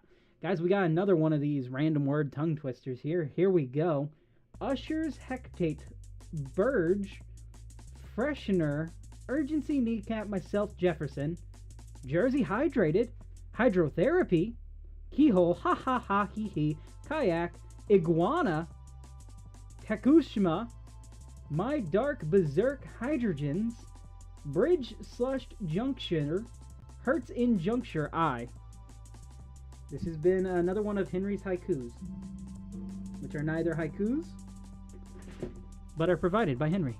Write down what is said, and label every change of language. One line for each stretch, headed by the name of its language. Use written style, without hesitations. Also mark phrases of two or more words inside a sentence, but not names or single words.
English: Guys, we got another one of these random word tongue twisters here. Here we go. Ushers, hectate, Burge, freshener, urgency, kneecap, myself, Jefferson, Jersey hydrated, hydrotherapy, keyhole, ha ha ha hee hee, kayak, iguana, Takushima, my dark berserk hydrogens, bridge slushed juncture, hurts in juncture eye. This has been another one of Henry's haikus, which are neither haikus, but are provided by Henry.